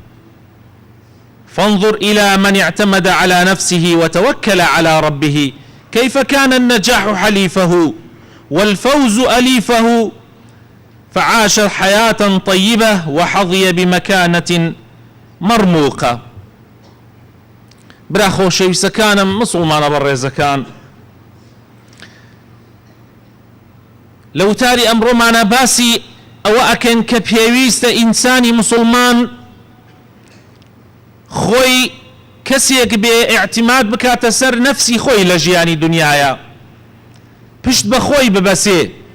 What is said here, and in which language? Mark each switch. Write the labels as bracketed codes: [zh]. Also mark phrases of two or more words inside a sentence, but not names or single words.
[ar] فانظر إلى من اعتمد على نفسه وتوكل على ربه، كيف كان النجاح حليفه والفوز أليفه، فعاش حياة طيبة وحظي بمكانة مرموقة. [ckb] برا خۆشەویستەکانم مسلمانە بەڕێزەکان، لە وتاری ئەمڕۆمانە باسی ئەوە ئەکەین کە پێویستە ئینسانی مسلمان خۆی کەسێک بێ ئیعتیماد بکاتە سەر نەفسی خۆی لە ژیانی دنیاە، پشت بە خۆی ببەسێ،